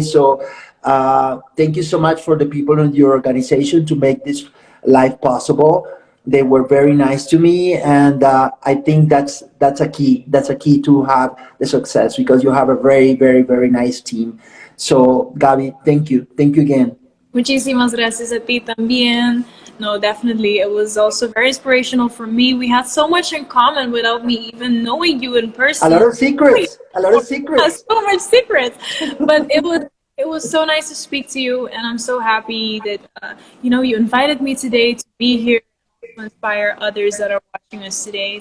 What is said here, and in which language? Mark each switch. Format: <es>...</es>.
<en>So thank you so much for the people in your organization to make this live possible. They were very nice to me, and I think that's a key. That's a key to have the success because you have a very nice team. So, Gabi, thank you again.</en> <es>Muchísimas gracias a ti también.</es> <en>No, definitely. It was also very inspirational for me. We had so much in common without me even knowing you in A person. lot of secrets, a lot of secrets. So much secrets. But it was so nice to speak to you, and I'm so happy that you invited me today to be here to inspire others that are watching us today.</en>